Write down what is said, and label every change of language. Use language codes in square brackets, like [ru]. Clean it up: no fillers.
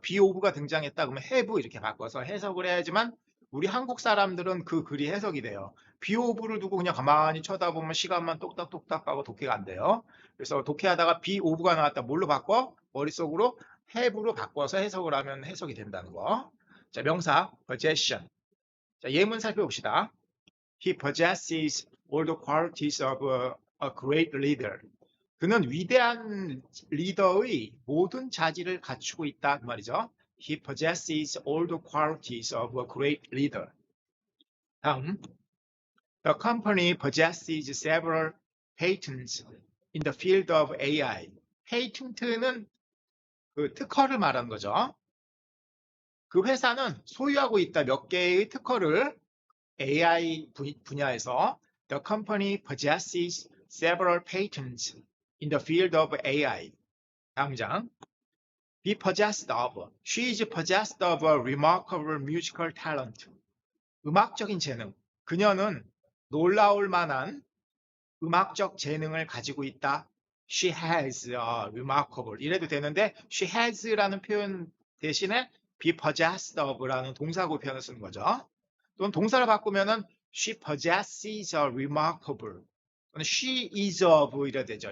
[ko] be of가 등장했다 그러면 have 이렇게 바꿔서 해석을 해야지만 우리 한국 사람들은 그 글이 해석이 돼요. be of를 두고 그냥 가만히 쳐다보면 시간만 똑딱똑딱 가고 독해가 안 돼요. 그래서 독해하다가 be of가 나왔다 뭘로 바꿔? 머릿속으로 have로 바꿔서 해석을 하면 해석이 된다는 거. 자, 명사 possession. 자, 예문 살펴봅시다. [en] He possesses all the qualities of a great leader. [ko] 그는 위대한 리더의 모든 자질을 갖추고 있다 그 말이죠. [en] He possesses all the qualities of a great leader. 다음, The company possesses several patents in the field of AI. [ko] patent는 그 특허를 말하는 거죠. 그 회사는 소유하고 있다 몇 개의 특허를 AI 분야에서 [en] The company possesses several patents in the field of AI. [ko] 다음 장. [en] Be possessed of. She is possessed of a remarkable musical talent. [ko] 음악적인 재능. 그녀는 놀라울 만한 음악적 재능을 가지고 있다. [en] She has a remarkable. [ko] 이래도 되는데 she has라는 표현 대신에 be possessed of라는 동사구 표현을 쓰는 거죠. 또는 동사를 바꾸면은 [en] she possesses a remarkable. she is of [ko] 이래 되죠.